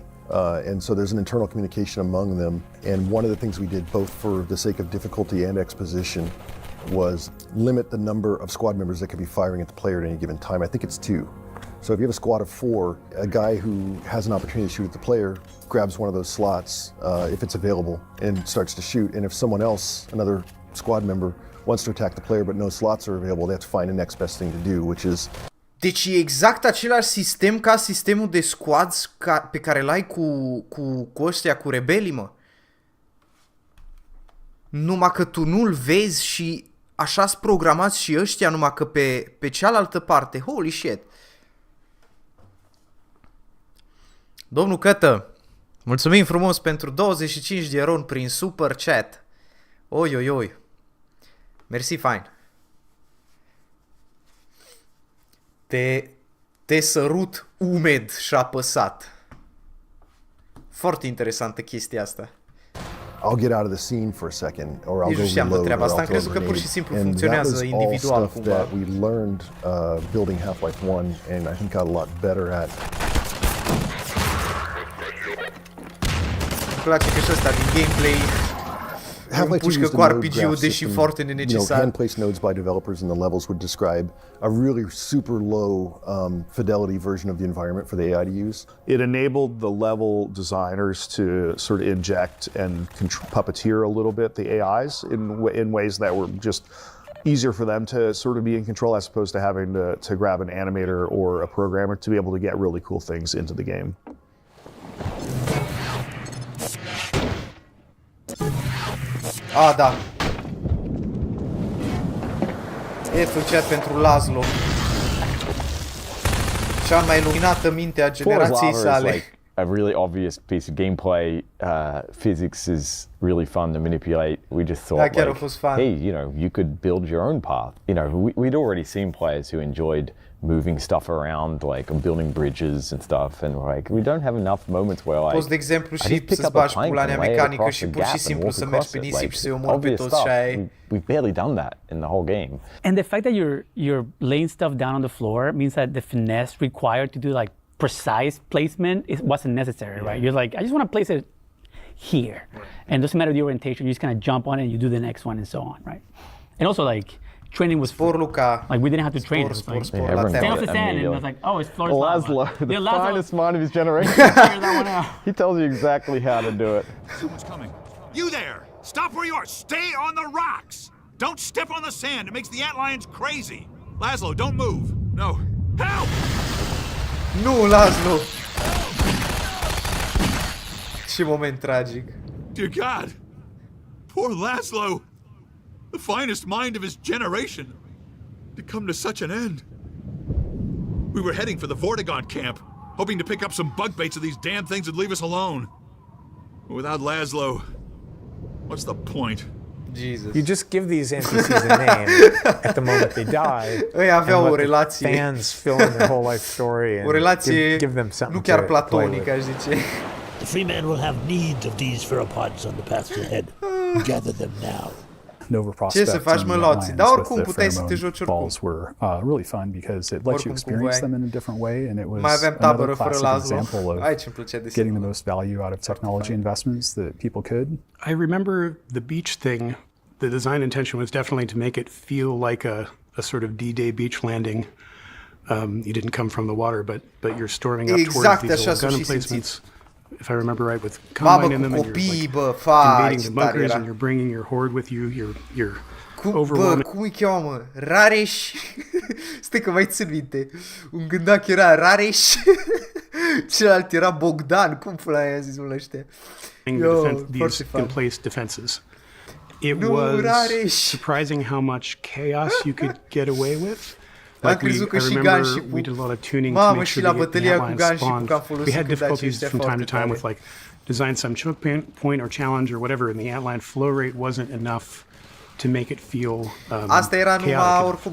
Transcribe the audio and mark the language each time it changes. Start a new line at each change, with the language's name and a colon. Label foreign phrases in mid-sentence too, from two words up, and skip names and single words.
English: And so there's an internal communication among them. And one of the things we did, both for the sake of difficulty and exposition, was limit the number of squad members that could be firing at the player at any given time. I think it's 2. So if you have a squad of 4, a guy who has an opportunity to shoot at the player grabs one of those slots, if it's available, and starts to shoot. And if someone else, another squad member, wants to attack the player but no slots are available, they have to find the next best thing to do, which is...
Romanian: Deci e exact același sistem ca sistemul de squads pe care l-ai cu ăștia, cu rebelii, mă. Numai că tu nu-l vezi și așa-s programați și ăștia, numai că pe cealaltă parte.
English: Holy shit!
Romanian: Domnul Cătă, mulțumim frumos pentru 25 de ron prin super chat. Oi. Mersi, fain. Te sărut umed și apăsat. Foarte interesantă chestia asta.
English: I'll get out of the scene for a second, or I'll
Romanian: Nici
English: go
Romanian: nu știam de
English: reload,
Romanian: treaba
English: or
Romanian: asta.
English: I'll
Romanian: Am crezut că
English: throw a
Romanian: pur și
English: grenade.
Romanian: simplu
English: And that funcționează was all individual stuff
Romanian: cumva.
English: that we learned building Half-Life 1, and I think got a lot better at.
Romanian: Îmi place că și ăsta din gameplay
English: Half-Life 2
Romanian: pușcă
English: used
Romanian: cu
English: a node
Romanian: RPG-ul,
English: graph
Romanian: deși
English: system.
Romanian: foarte
English: You know,
Romanian: nenecesar.
English: hand-placed nodes by developers in the levels would describe a really super low fidelity version of the environment for the AI to use. It enabled the level designers to sort of inject and puppeteer a little bit the AIs in ways that were just easier for them to sort of be in control, as opposed to having to grab an animator or a programmer to be able to get really cool things into the game.
Romanian: Da. F chat pentru Laszlo. Cea mai luminată minte a generației sale.
English: A really obvious piece of gameplay. Physics is really fun to manipulate. We just thought,
Romanian: chiar a fost fun.
English: hey, you know, you could build your own path. You know, we'd already seen players who enjoyed moving stuff around, like and building bridges and stuff, and like we don't have enough moments where like
Romanian: poți de exemplu și să-ți bagi pula în mecanică și pur și simplu să mergi pe nisip și să-i omori pe toți și aia.
English: We've barely done that in the whole game. And the fact that you're laying stuff down on the floor means that the finesse required to do like precise placement wasn't necessary, right? You're like, I just want to place it here, and it doesn't matter the orientation. You just kind of jump on it and you do the next one and so on, right? And also like training was like we didn't have to train. It was like stand off the sand, and it was like, oh, it's floor. Laszlo, the finest mind of his generation. Figure that one out. He tells you exactly how to do it. Someone's coming. You there! Stop where you are! Stay on the rocks! Don't step on the sand! It makes the antlions crazy! Laszlo, don't move! No! Help!
Romanian: Nu, Laszlo! Ce moment tragic.
English: Dear God! Poor Laszlo! The finest mind of his generation! To come to such an end. We were heading for the Vortigaunt camp, hoping to pick up some bug baits so these damn things would leave us alone. But without Laszlo, what's the point? Jesus. You just give these NPCs a name at the moment they die.
Romanian: Ei aveau o relație.
English: Fans fill in their whole life story and
Romanian: o relație
English: give them something
Romanian: nu chiar
English: to
Romanian: platonică, aș zice.
English: The free man will have need of these pheropods on the paths ahead. Gather them now. Nova Prospekt
Romanian: Ce să faci, mă, Loții? Dar oricum puteai să te joci oricum.
English: Balls were really fun because it lets you experience them in a different way, and it was
Romanian: mai aveam tabără fără
English: classic
Romanian: Laszlo.
English: example of
Romanian: Aici îmi plăcea de
English: getting the most value out of technology investments that people could. I remember the beach thing. The design intention was definitely to make it feel like a sort of D-Day beach landing. You didn't come from the water, but you're storming up towards these old gun emplacements. If I remember right, with combine in them, and you're like invading the bunkers, and you're bringing your horde with you. You're overwhelming.
Romanian: Cum îi cheamă? Rareș. Stai că mai țin minte. Un gândac era Rareș. Celălalt era Bogdan. Cum pula aia zis-mul ăștia?
English: These in-place defenses. It was surprising how much chaos you could get away with. Like I remember we did a lot of tuning to make sure to get the outlines spawned. We had difficulties from time to time with like design some choke point or challenge or whatever, and the antline flow rate wasn't enough to make it feel chaotic.